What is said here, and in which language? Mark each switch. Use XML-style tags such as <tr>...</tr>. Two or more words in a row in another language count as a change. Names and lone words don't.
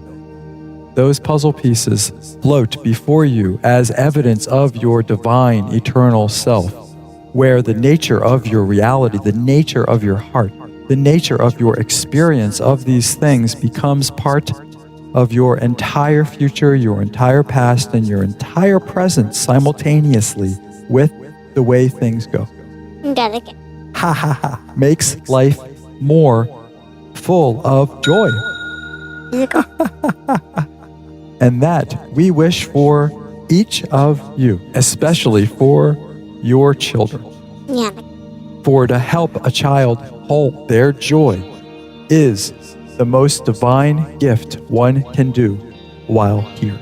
<en>Those puzzle pieces float before you as evidence of your divine eternal self, where the nature of your reality, the nature of your heart, the nature of your experience of these things becomes part of your entire future, your entire past, and your entire present simultaneously with the way things go. Galake. Ha ha ha. Makes life more full of joy. And that we wish for each of you, especially for your children. Yeah. For to help a child hold their joy is the most divine gift one can do while here.</en>